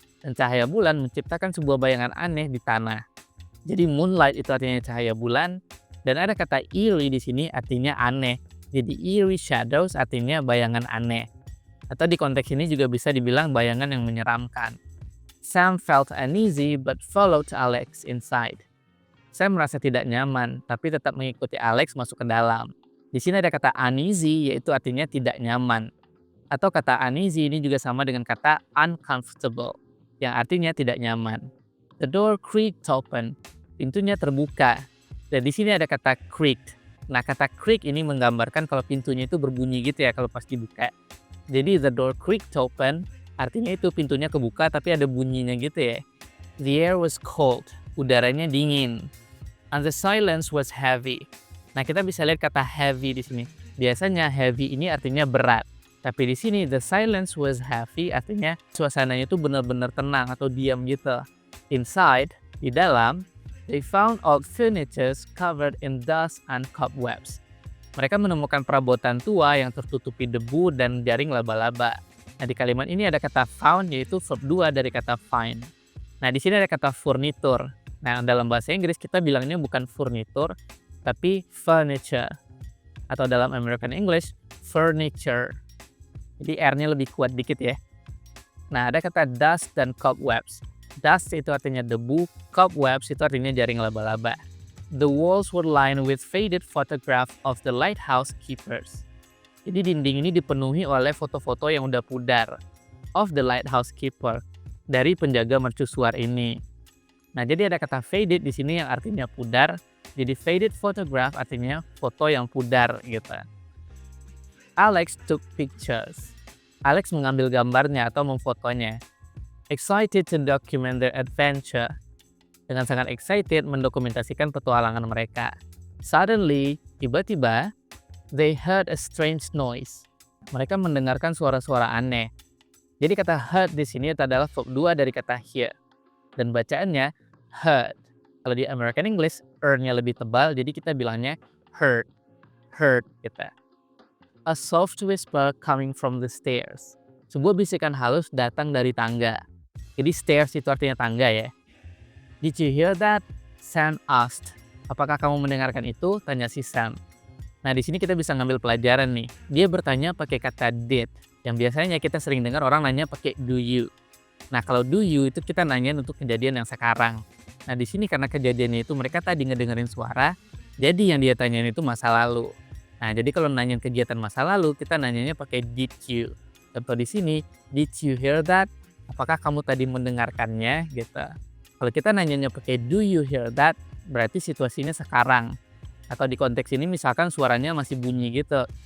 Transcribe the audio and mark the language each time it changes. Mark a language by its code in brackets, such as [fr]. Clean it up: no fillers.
[id] Dan cahaya bulan menciptakan sebuah bayangan aneh di tanah. Jadi moonlight itu artinya cahaya bulan, dan ada kata eerie di sini artinya aneh. Jadi eerie shadows artinya bayangan aneh. Atau di konteks ini juga bisa dibilang bayangan yang menyeramkan. [en] Sam felt uneasy but followed Alex inside. [id] Sam merasa tidak nyaman, tapi tetap mengikuti Alex masuk ke dalam. Di sini ada kata uneasy, yaitu artinya tidak nyaman. Atau kata uneasy ini juga sama dengan kata uncomfortable, yang artinya tidak nyaman. [en] The door creaked open. [id] Pintunya terbuka. Dan di sini ada kata creaked. Nah, kata creak ini menggambarkan kalau pintunya itu berbunyi gitu ya kalau pas dibuka. Jadi [en] the door creaked open, [id] artinya itu pintunya kebuka tapi ada bunyinya gitu ya. [en] The air was cold. [id] Udaranya dingin. [en] And the silence was heavy. [id] Nah, kita bisa lihat kata heavy di sini. Biasanya heavy ini artinya berat. Tapi di sini [en] the silence was heavy [id] artinya suasananya itu benar-benar tenang atau diam gitu. [en] Inside, [id] di dalam, [en] they found old furniture covered in dust and cobwebs. [id] Mereka menemukan perabotan tua yang tertutupi debu dan jaring laba-laba. Nah, di kalimat ini ada kata found yaitu verb 2 dari kata find. Nah, di sini ada kata furniture. Nah, dalam bahasa Inggris kita bilangnya bukan furniture, tapi furniture. Atau dalam American English, furniture. Jadi R-nya lebih kuat dikit ya. Nah, ada kata dust dan cobwebs. Dust itu artinya debu, cobwebs itu artinya jaring laba-laba. [en] The walls were lined with faded photographs of the lighthouse keepers. [id] Jadi dinding ini dipenuhi oleh foto-foto yang udah pudar [en] of the lighthouse keeper, [id] dari penjaga mercusuar ini. Nah, jadi ada kata faded di sini yang artinya pudar. Jadi faded photograph artinya foto yang pudar gitu. [en] Alex took pictures. [id] Alex mengambil gambarnya atau memfotonya. [en] Excited to document their adventure. [id] Dengan sangat excited mendokumentasikan petualangan mereka. [en] Suddenly, [id] tiba-tiba, [en] they heard a strange noise. [id] Mereka mendengarkan suara-suara aneh. Jadi kata heard di sini adalah verb 2 dari kata hear. Dan bacaannya heard. Kalau di American English, nya lebih tebal, jadi kita bilangnya heard. Heard kita. [en] A soft whisper coming from the stairs. [id] Sebuah bisikan halus datang dari tangga. Jadi stairs itu artinya tangga ya. [en] Did you hear that? Sam asked. [id] Apakah kamu mendengarkan itu? Tanya si Sam. Nah, di sini kita bisa ngambil pelajaran nih. Dia bertanya pakai kata did. Yang biasanya kita sering dengar orang nanya pakai do you. Nah, kalau do you itu kita nanya untuk kejadian yang sekarang. Nah, di sini karena kejadiannya itu mereka tadi ngedengerin suara, jadi yang dia tanyain itu masa lalu. Nah, jadi kalau nanyain kegiatan masa lalu, kita nanyanya pakai did you. Contoh di sini, [en] did you hear that? [id] Apakah kamu tadi mendengarkannya? Gitu. Kalau kita nanyanya pakai [en] do you hear that, [id] berarti situasinya sekarang. Atau di konteks ini misalkan suaranya masih bunyi gitu.